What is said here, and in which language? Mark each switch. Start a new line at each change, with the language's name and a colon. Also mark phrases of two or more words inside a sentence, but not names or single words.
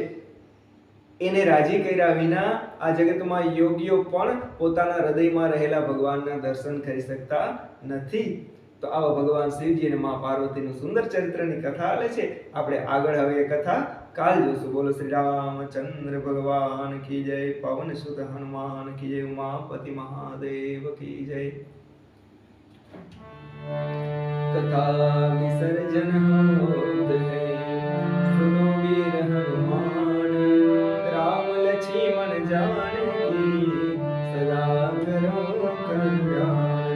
Gujarati: એને રાજી કર્યા વિના આ જગતમાં યોગીઓ પણ પોતાના હૃદયમાં રહેલા ભગવાનના દર્શન કરી શકતા નથી. તો આવા ભગવાન શિવજી અને મા પાર્વતીનું સુંદર ચરિત્રની કથા આલે છે. આપણે આગળ હવે એ કથા કાલ જોશું.
Hindi: बोलो श्री रामचंद्र भगवान की जय, पवन सुत हनुमान की जय, उमापति महादेव की जय. कथा विसर्जन होत है, सुनो वीर हनुमान, राम लक्ष्मण जानकी, सदा करो कल्याण.